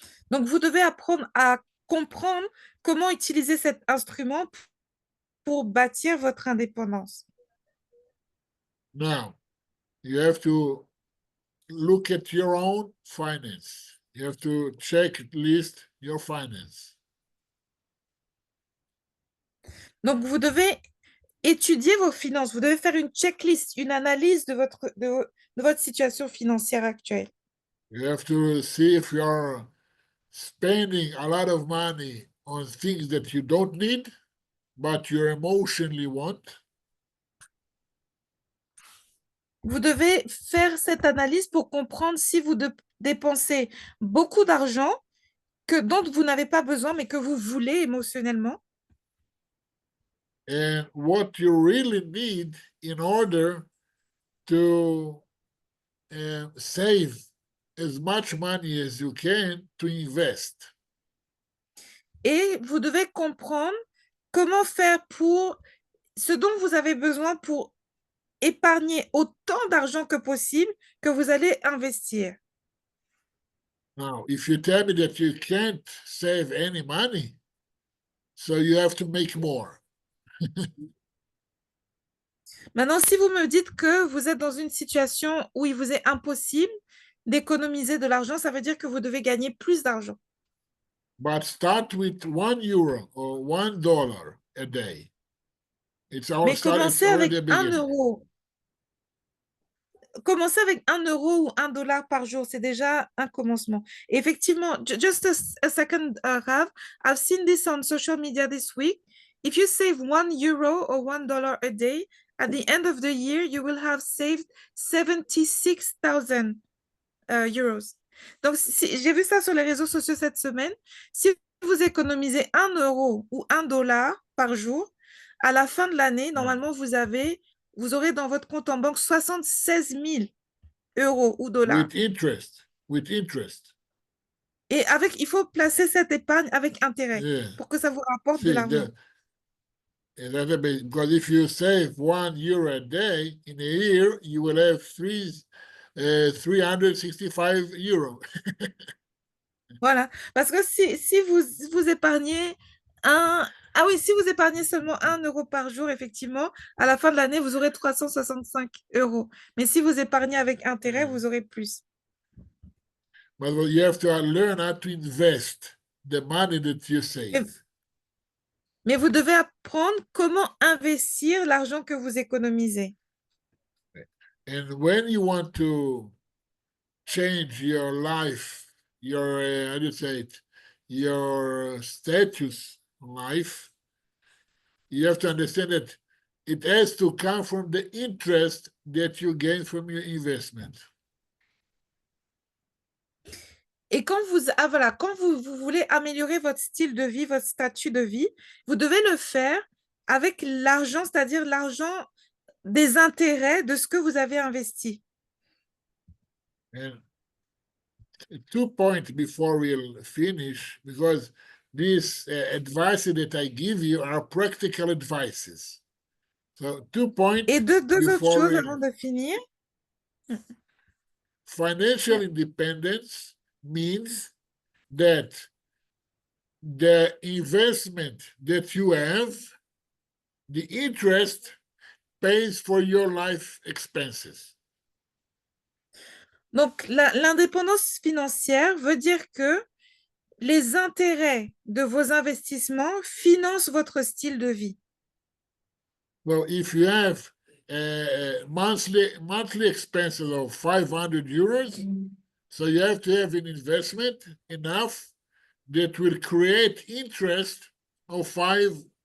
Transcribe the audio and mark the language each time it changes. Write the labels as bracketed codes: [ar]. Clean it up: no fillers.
[fr] Donc, vous devez apprendre à comprendre comment utiliser cet instrument pour bâtir votre indépendance. [en] Now, you have to look at your own finance. You have to check at least your finance. [fr] Donc, vous devez étudier vos finances. Vous devez faire une checklist, une analyse de votre situation financière actuelle. [en] You have to see if you're spending a lot of money on things that you don't need, but you emotionally want. [fr] Vous devez faire cette analyse pour comprendre si vous dépensez beaucoup d'argent dont vous n'avez pas besoin, mais que vous voulez émotionnellement. [en] And what you really need in order to save as much money as you can to invest. [fr] Et vous devez comprendre comment faire pour ce dont vous avez besoin pour épargner autant d'argent que possible que vous allez investir. [en] Now, if you tell me that you can't save any money, so you have to make more. [fr] Maintenant, si vous me dites que vous êtes dans une situation où il vous est impossible d'économiser de l'argent, ça veut dire que vous devez gagner plus d'argent. [en] But start with €1 or $1 a day. It's [fr] Mais [en] it's already a beginning. [fr] Commencez avec 1 € ou $1 par jour, c'est déjà un commencement. Et effectivement, [en] just a second, Rav, I've seen this on social media this week. If you save €1 or $1 a day, at the end of the year, you will have saved 76,000 euros. [fr] Donc, j'ai vu ça sur les réseaux sociaux cette semaine. Si vous économisez 1 € ou $1 par jour, à la fin de l'année, normalement, vous aurez dans votre compte en banque 76 000 euros ou dollars. [en] With interest. With interest. [fr] Et il faut placer cette épargne avec intérêt pour que ça vous rapporte de l'argent. [en] Because if you save €1 a day in a year, you will have 365 euros. [fr] Voilà. Parce que si vous épargnez si vous épargnez seulement 1 € par jour, effectivement, à la fin de l'année, vous aurez 365 euros. Mais si vous épargnez avec intérêt, vous aurez plus. [en] But you have to learn how to invest the money that you save. [fr] Mais vous devez apprendre comment investir l'argent que vous économisez. [en] And when you want to change your life, your how do you say it, your status in life, you have to understand that it has to come from the interest that you gain from your investment. [fr] Et quand vous voulez améliorer votre style de vie, votre statut de vie, vous devez le faire avec l'argent, c'est-à-dire l'argent des intérêts de ce que vous avez investi. [en] And 2 points before we'll finish, because these advices that I give you are practical advices. So 2 points. [fr] Et deux autres [en] before [fr] choses [en] we [fr] avant de finir. [en] Financial independence means that the investment that you have, the interest pays for your life expenses. [fr] Donc, l'indépendance financière veut dire que les intérêts de vos investissements financent votre style de vie. [en] Well, if you have monthly expenses of €500, so you have to have an investment enough that will create interest of €500.